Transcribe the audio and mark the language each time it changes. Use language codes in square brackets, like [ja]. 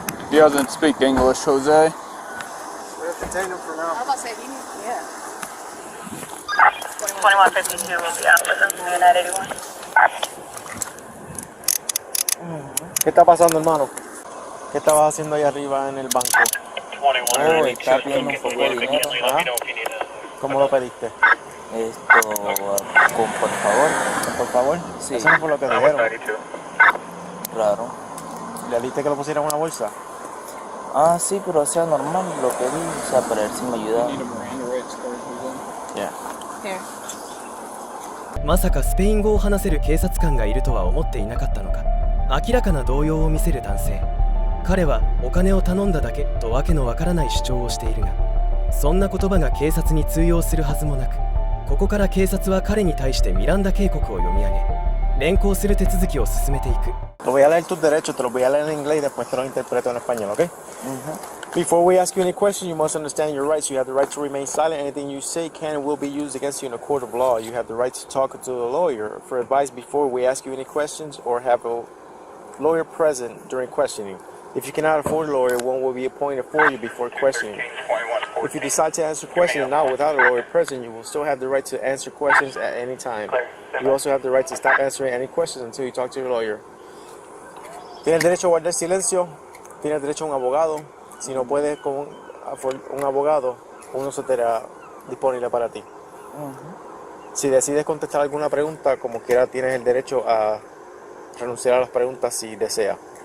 [en] He doesn't speak English, Jose. We have to detain him for now. I'm about to say, yeah. 2152 will be out with us in United 81. [es] ¿Qué está pasando, hermano? ¿Qué estabas haciendo ahí arriba en el banco? 21 está pidiendo un poco de dinero. ¿Cómo lo pediste? Por favor. Por favor. Sí. Eso no fue lo que dijeron. 92. Raro. ¿Le diste que lo pusieran en una bolsa? Ah, sí, pero o sea, normal lo que vi, o sea, para ver si me ayuda. [en] Yeah. Here. [ja] まさかスペイン語を話せる警察官がいるとは思っていなかったのか。明らかな動揺を見せる男性。彼はお金を頼んだだけとわけのわからない主張をしているが、そんな言葉が警察に通用するはずもなく、ここから警察は彼に対してミランダ警告を読み上げ、連行する手続きを進めていく。 [es] Te voy a leer tus derechos, te los voy a leer en inglés y después te los interpreto en español, ¿ok? [en] Before we ask you any questions, you must understand your rights. You have the right to remain silent. Anything you say can and will be used against you in a court of law. You have the right to talk to a lawyer for advice before we ask you any questions or have a lawyer present during questioning. If you cannot afford a lawyer, one will be appointed for you before questioning. If you decide to answer questions now without a lawyer present, you will still have the right to answer questions at any time. You also have the right to stop answering any questions until you talk to your lawyer. [es] Tienes derecho a guardar silencio, tienes derecho a un abogado. Si no puedes con un abogado, uno se te hará disponible para ti. Si decides contestar alguna pregunta, como quiera, tienes el derecho a renunciar a las preguntas si deseas.